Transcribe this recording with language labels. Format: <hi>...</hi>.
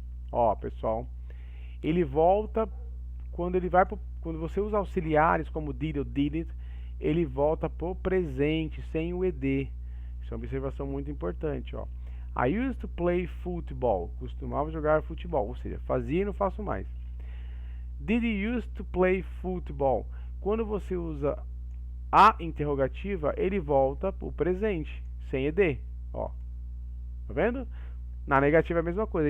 <pt>Ó, pessoal, ele volta quando ele vai quando você usa auxiliares como did ou didn't, ele volta pro presente sem o ed. Isso é uma observação muito importante, ó.</pt> <en>I used to play football.</en> <pt>Costumava jogar futebol, ou seja, fazia e não faço mais.</pt> <en>Did you used to play football?</en> <pt>Quando você usa a interrogativa, ele volta pro presente sem ed, ó. Tá vendo? Na negativa é a mesma coisa.</pt>